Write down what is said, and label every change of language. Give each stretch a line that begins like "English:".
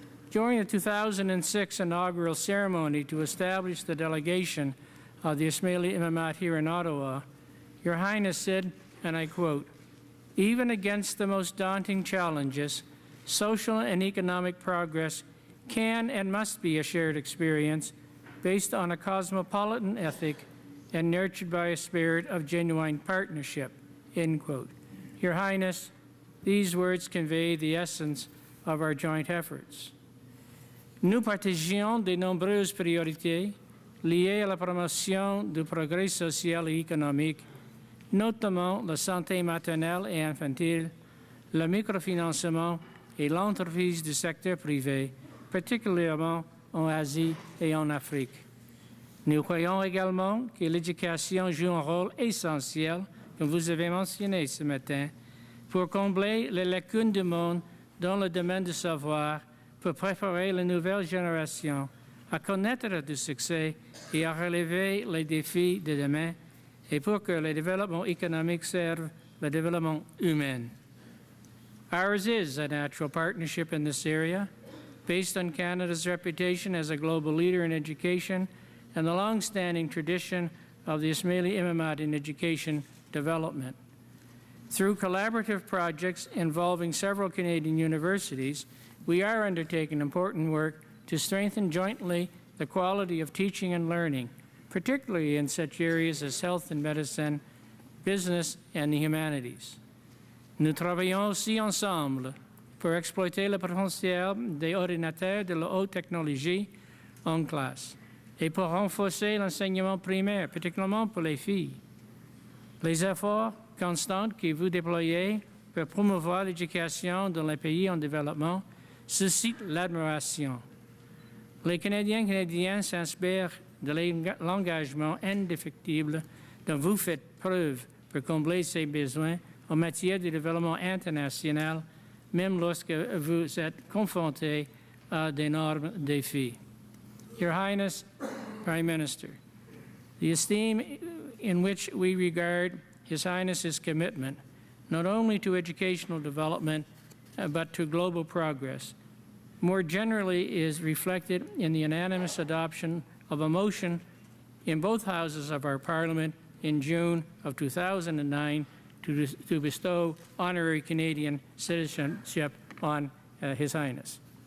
English: During the 2006 inaugural ceremony to establish the delegation of the Ismaili Imamat here in Ottawa, Your Highness said, and I quote, "Even against the most daunting challenges, social and economic progress can and must be a shared experience based on a cosmopolitan ethic and nurtured by a spirit of genuine partnership," end quote. Your Highness, these words convey the essence of our joint efforts.
French: Nous partageons de nombreuses priorités liées à la promotion du progrès social et économique, notamment la santé maternelle et infantile, le microfinancement et l'entreprise du secteur privé, particulièrement en Asie et en Afrique. Nous croyons également que l'éducation joue un rôle essentiel, comme vous avez mentionné ce matin, pour combler les lacunes du monde dans le domaine du savoir, pour préparer les nouvelles générations à connaître du succès et à relever les défis de demain, et pour que le développement économique serve le développement humain.
English: Ours is a natural partnership in this area, based on Canada's reputation as a global leader in education and the long-standing tradition of the Ismaili Imamat in education development. Through collaborative projects involving several Canadian universities, we are undertaking important work to strengthen jointly the quality of teaching and learning, particularly in such areas as health and medicine, business, and the humanities.
French: Nous travaillons aussi ensemble pour exploiter le potentiel des ordinateurs de la haute technologie en classe et pour renforcer l'enseignement primaire, particulièrement pour les filles. Les efforts constants que vous déployez pour promouvoir l'éducation dans les pays en développement suscitent l'admiration. Les Canadiens s'inspirent de l'engagement indéfectible dont vous faites preuve pour combler ces besoins en matière de développement international, même lorsque vous êtes confrontés à d'énormes défis.
English: Your Highness, Prime Minister, the esteem in which we regard His Highness's commitment, not only to educational development, but to global progress, more generally is reflected in the unanimous adoption of a motion in both houses of our Parliament in June of 2009 to bestow honorary Canadian citizenship on His Highness.